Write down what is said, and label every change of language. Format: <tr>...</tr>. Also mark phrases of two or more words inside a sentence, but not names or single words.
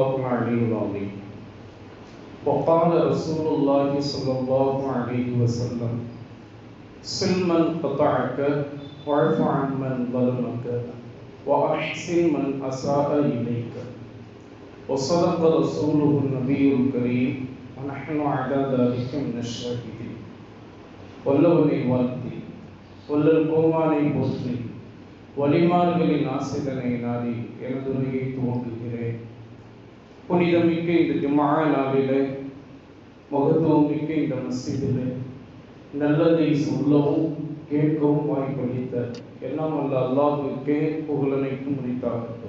<ar>العلي العظيم وقال رسول الله صلى الله عليه وسلم صل من قطعك واعف عن من ظلمك وأحسن من أساء إليك وصدق رسوله النبي الكريم ونحن على ذلك من الشاهدين</ar> <ta>வல்லவனை வாழ்த்தி வல்லல் கோமானை போற்றி வலிமார்களின் ஆசிரியனை நாடி எனது உரையை துவங்குகிறேன். புனிதமிக்க இந்த ஜும்ஆ நாளிலே, மகத்துவமிக்க இந்த மஸ்ஜிதிலே நல்லதை சொல்லவும் கேட்கவும் வாய்ப்பளித்த எல்லாம் வல்ல அல்லாஹ்வுக்கே புகழனைக்கும் உரித்தாகட்டும்.</ta>